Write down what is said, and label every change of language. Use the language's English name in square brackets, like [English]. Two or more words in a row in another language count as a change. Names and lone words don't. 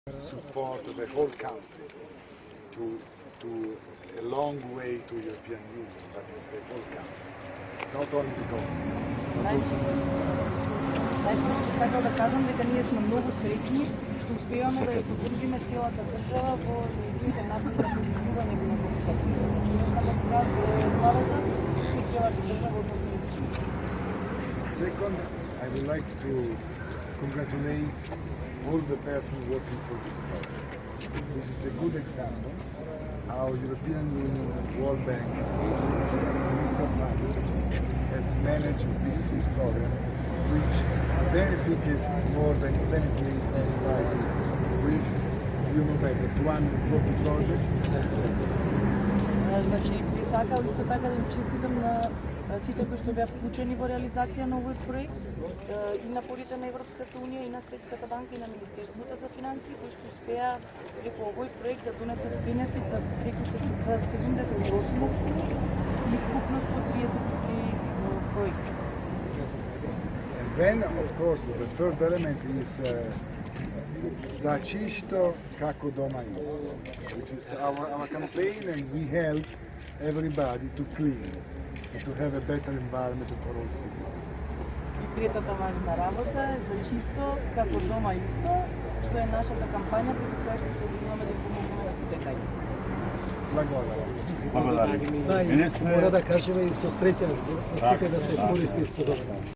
[English] support the whole country to a long way to European Union, but it's the whole country. It's not only the government, but also this [Macedonian] Најпрво сакам да кажам дека ние сме многу среќни што успеваме да ја поддржиме целата држава во нејзините напори на приближување до Европската унија. Владата и целата држава односно. [English] Second, I would like to congratulate all the persons working for this project. This is a good example how European Union, World Bank, Mr. Fabio has managed this program, which benefited more than 70 municipalities with, you know better, 240 projects. [Macedonian] Значи, би сакал исто така да им честитам на сите кои што беа вклучени во реализација на овој проект и напорите на Европската унија и на Светската банка и на Министерството за финансии кои што успеа преку овој проект да донесат бенефит за преку 78 општини и вкупно 133 проекти. [English] And then, of course, the third element is [Macedonian] за чисто како дома исто, [English] which is our campaign, and we help everybody to clean and to have a better environment for all citizens. [Macedonian] И третата важна работа е за чисто како дома исто, што е нашата кампања преку која што се обидуваме да помогнеме на сите граѓани. Благодарам. Мора да кажеме и со среќа, сите да се користат со добро.